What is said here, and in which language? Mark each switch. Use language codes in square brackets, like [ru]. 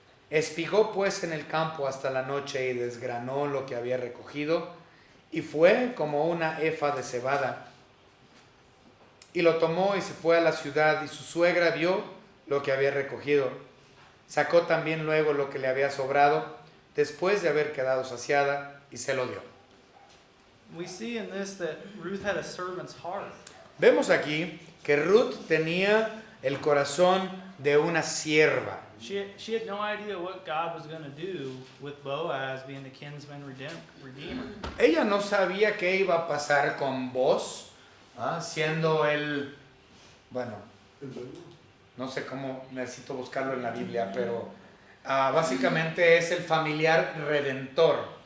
[es] Espigó pues en el campo hasta la noche, y desgranó lo que había recogido, y fue como una efa de cebada. Y lo tomó y se fue a la ciudad, y su suegra vio lo que había recogido. Sacó también luego lo que le había sobrado, después de haber quedado saciada, y se lo dio. [en] We see in this that Ruth had a servant's heart. [es] Vemos aquí que Ruth tenía el corazón de una sierva. [en] She had no idea what God was going to do with Boaz being the kinsman redeemer. [es] Ella no sabía qué iba a pasar con Boz, siendo el, bueno, no sé cómo, necesito buscarlo en la Biblia, pero básicamente es el familiar redentor.